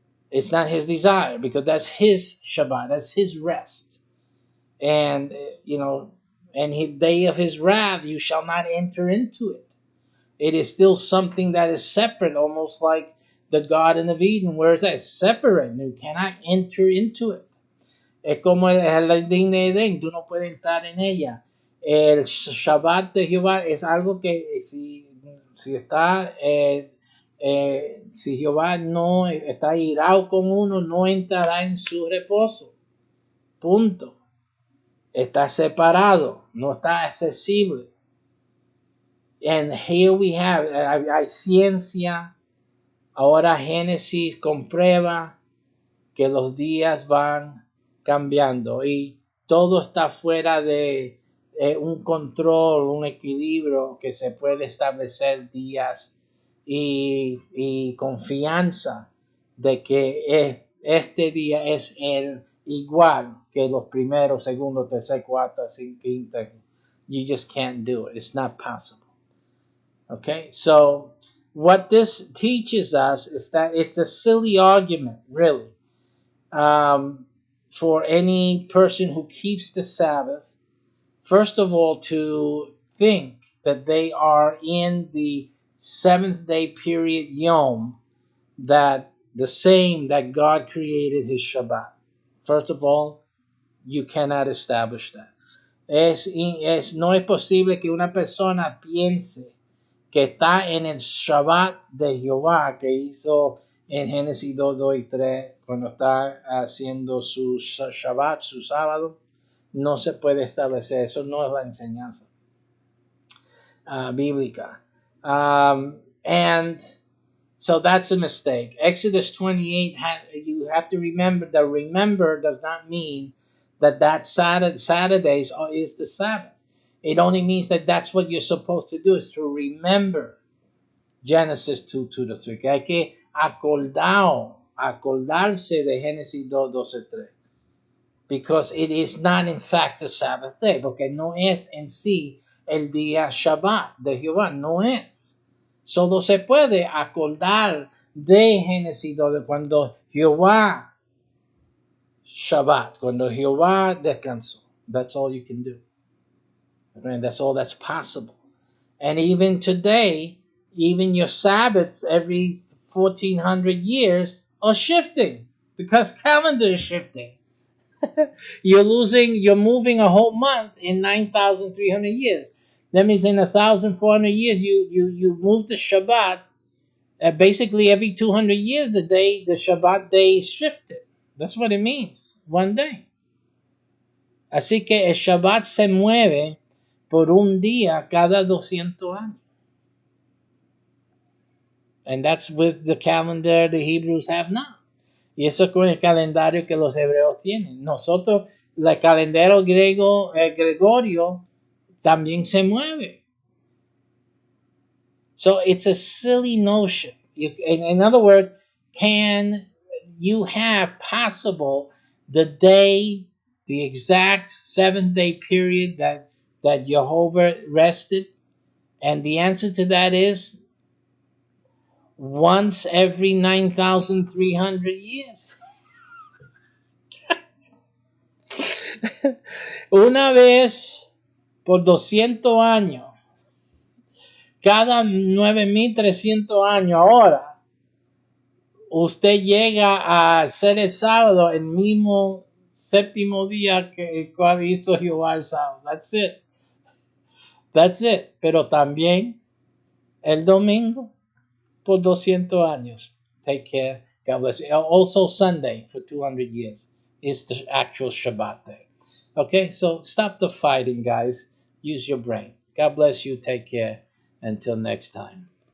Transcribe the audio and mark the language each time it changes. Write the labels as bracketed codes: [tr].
[en] It's not his desire because that's his Shabbat, that's his rest. And, and his day of his wrath, you shall not enter into it. It is still something that is separate, almost like the Garden of Eden, where it's separate. You cannot enter into it. [es] Es como el jardín de Edén, tú no puedes entrar en ella. El Shabbat de Jehová es algo que si Jehová no está irado con uno, no entrará en su reposo. Punto. Está separado, no está accesible. [en] And here we have, [es] hay ciencia, ahora Génesis comprueba que los días van cambiando y todo está fuera de un control, un equilibrio que se puede establecer días y confianza de que este día es el igual que los primeros, segundo, tercer, cuarto, quinto. [en] You just can't do it. It's not possible. Okay, so what this teaches us is that it's a silly argument, really. For any person who keeps the Sabbath, first of all, to think that they are in the seventh day period Yom, that the same that God created his Shabbat. First of all, you cannot establish that. [es] No es posible que una persona piense que está en el Shabbat de Jehová que hizo en Génesis 2 y 3, cuando está haciendo su Shabbat, su sábado, no se puede establecer. Eso no es la enseñanza bíblica. [en] And so that's a mistake. Exodus 28, you have to remember that remember does not mean that Saturdays is the Sabbath. It only means that that's what you're supposed to do, is to remember Genesis 2:2-3, [es] que hay que acordarse de Génesis 2:12-3. [en] because it is not in fact the Sabbath day, [es] porque no es en sí el día Shabbat de Jehová, no es. Solo se puede acordar de Génesis de cuando Jehová Shabbat, cuando Jehová descansó. [en] That's all you can do. And that's all that's possible. And even today, even your Sabbaths every 1400 years are shifting because calendar is shifting. You're moving a whole month in 9,300 years. That means in 1,400 years, you move to Shabbat. Basically, every 200 years, the Shabbat day is shifted. That's what it means. One day. [es] Así que el Shabbat se mueve por un día cada 200 años. [en] And that's with the calendar the Hebrews have now. [es] Y eso es con el calendario que los hebreos tienen. Nosotros, el calendario gregorio, también se mueve. [en] So it's a silly notion. In other words, can you have possible the day, the exact 7-day period that Jehovah rested? And the answer to that is once every 9,300 years. [es] Una vez por 200 años. Cada 9,300 años ahora, usted llega a ser el sábado el mismo séptimo día que el cual hizo Jehová el sábado. [en] That's it. That's it. [es] Pero también el domingo por 200 años. [en] Take care. God bless you. Also Sunday for 200 years is the actual Shabbat day. Okay, so stop the fighting, guys. Use your brain. God bless you. Take care. Until next time.